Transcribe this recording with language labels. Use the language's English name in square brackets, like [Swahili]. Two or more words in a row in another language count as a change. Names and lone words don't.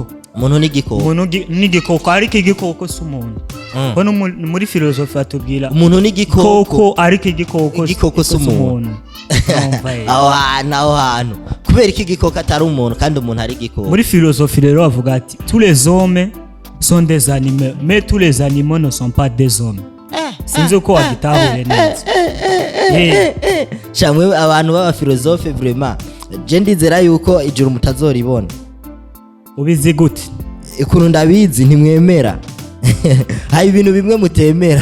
[Rundi] Umuntu ni igikoko ariko igikoko si umuntu. Kono muri philosophe atubwira umuntu ni igikoko ariko igikoko si umuntu. Aho hantu kubera iki igikoko atari umuntu kandi umuntu ari igikoko? Muri philosophe rero bavuga ati [French] tous les hommes sont des animaux mais tous les animaux ne sont pas des hommes. [Rundi] Sinzi uko wagitahure neza. Shamwe abantu baba philosophe [French] vraiment je [Rundi] ndizera yuko ijuru mutazoribona. Ubizi gute? Ikuntu ndabizi ntimwemera. Hari ibintu bimwe mutemera.